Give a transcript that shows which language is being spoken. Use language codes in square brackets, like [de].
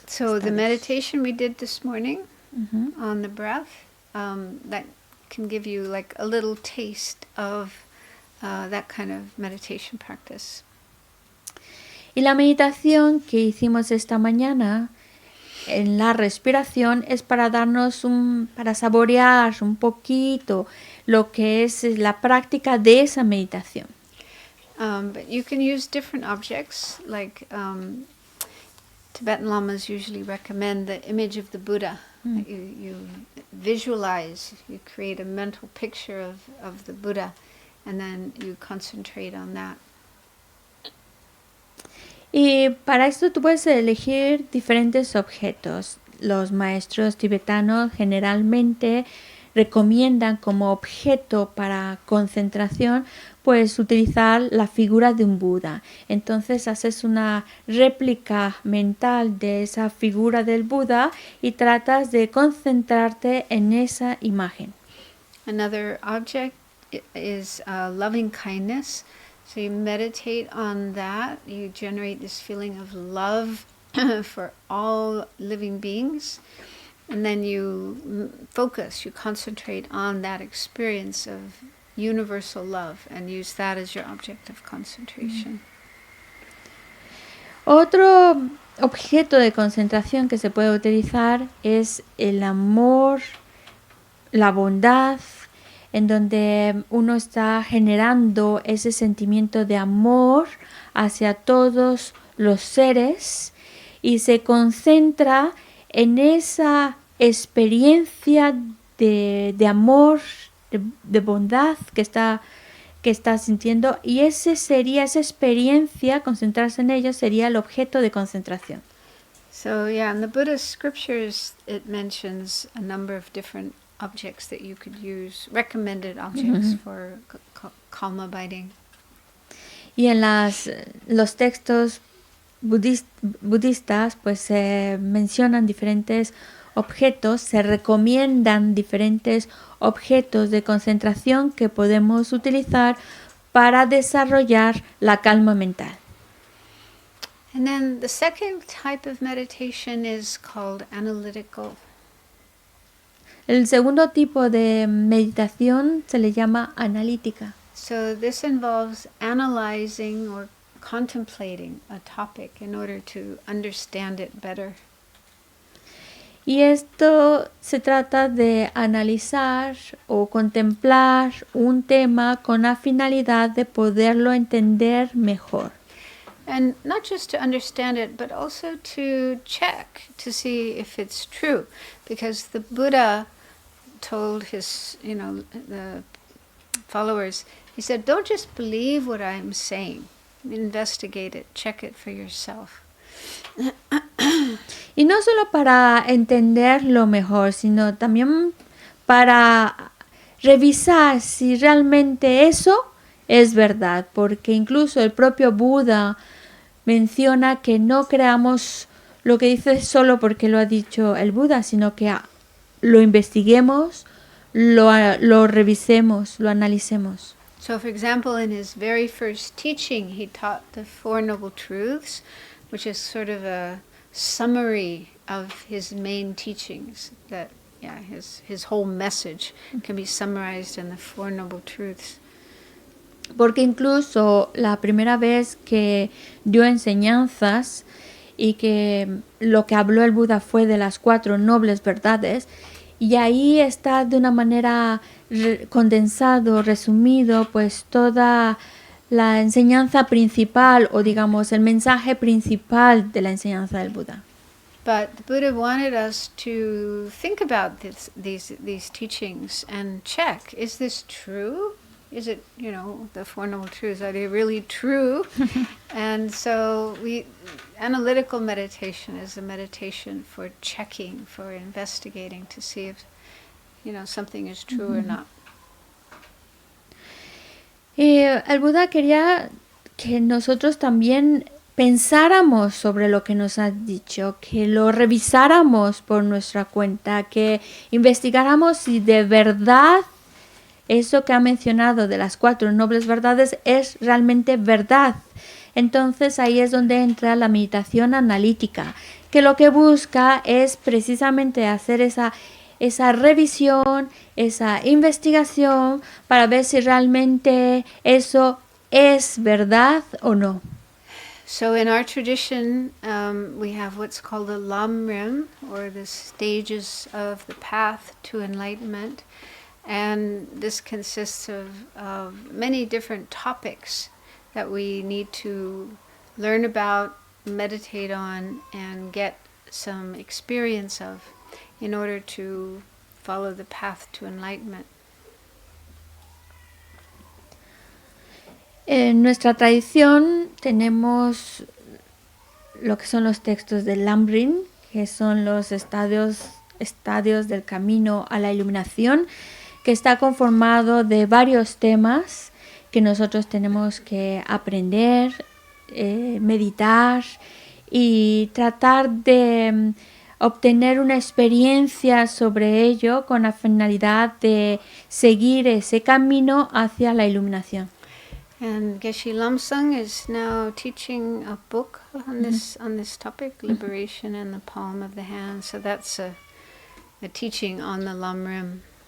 [en] So the meditation we did this morning on the breath, that can give you like a little taste of that kind of meditation practice. [es] Y la meditación que hicimos esta mañana en la respiración es para para saborear un poquito lo que es la práctica de esa meditación. [en] But you can use different objects, like Tibetan lamas usually recommend the image of the Buddha. That you visualize, you create a mental picture of the Buddha, and then you concentrate on that. [es] Y para esto tú puedes elegir diferentes objetos. Los maestros tibetanos generalmente recomiendan como objeto para concentración, pues utilizar la figura de un Buda. Entonces haces una réplica mental de esa figura del Buda y tratas de concentrarte en esa imagen. [en] Another object is loving kindness. So you meditate on that. You generate this feeling of love for all living beings. And then you focus, you concentrate on that experience of universal love and use that as your object of concentration. [es] Otro objeto de concentración que se puede utilizar es el amor, la bondad, en donde uno está generando ese sentimiento de amor hacia todos los seres y se concentra en esa experiencia de amor, de bondad que está sintiendo, y esa experiencia, concentrarse en ello, sería el objeto de concentración. [en] So yeah, in the Buddhist scriptures it mentions a number of different objects that you could use, recommended objects for calm abiding. [es] Y en los textos budistas pues se mencionan diferentes objetos, se recomiendan diferentes objetos de concentración que podemos utilizar para desarrollar la calma mental. [en] And then the second type of meditation is called analytical. [es] El segundo tipo de meditación se le llama analítica. [en] So this involves analyzing or contemplating a topic in order to understand it better. [es] Y esto se trata de analizar o contemplar un tema con la finalidad de poderlo entender mejor. [en] And not just to understand it, but also to check to see if it's true. Because the Buddha told his, the followers, he said, don't just believe what I'm saying. Investigate it, check it for yourself. [es] Y no solo para entenderlo mejor, sino también para revisar si realmente eso es verdad, porque incluso el propio Buda menciona que no creamos lo que dice solo porque lo ha dicho el Buda, sino que lo investiguemos, lo revisemos, lo analicemos. [en] So, for example, in his very first teaching, he taught the Four Noble Truths, which is sort of a summary of his main teachings. That, his whole message can be summarized in the Four Noble Truths. [es] Porque incluso la primera vez que dio enseñanzas y que lo que habló el Buda fue de las 4 nobles verdades, y ahí está de una manera condensado, resumido, pues toda la enseñanza principal, o digamos el mensaje principal de la enseñanza del Buda. [en] But the Buddha wanted us to think about these teachings and check, is this true? Is it, the Four Noble Truths, are they really true? And so analytical meditation is a meditation for checking, for investigating to see if, something is true or not. [es] El Buda quería que nosotros también pensáramos sobre lo que nos ha dicho, que lo revisáramos por nuestra cuenta, que investigáramos si de verdad eso que ha mencionado de las 4 nobles verdades es realmente verdad. Entonces ahí es donde entra la meditación analítica, que lo que busca es precisamente hacer esa revisión, esa investigación para ver si realmente eso es verdad o no. [en] So in our tradition, we have what's called the Lamrim, or the stages of the path to enlightenment. And this consists of many different topics that we need to learn about, meditate on, and get some experience of in order to follow the path to enlightenment. [es] En nuestra tradición tenemos lo que son los textos del Lamrim, que son los estados estadios del camino a la iluminación, que está conformado de varios temas que nosotros tenemos que aprender, meditar y tratar de obtener una experiencia sobre ello con la finalidad de seguir ese camino hacia la iluminación. [en] And Geshe Lamsang is now teaching a book on this topic, Liberation in the Palm of the Hand. So that's a teaching on the Lamrim.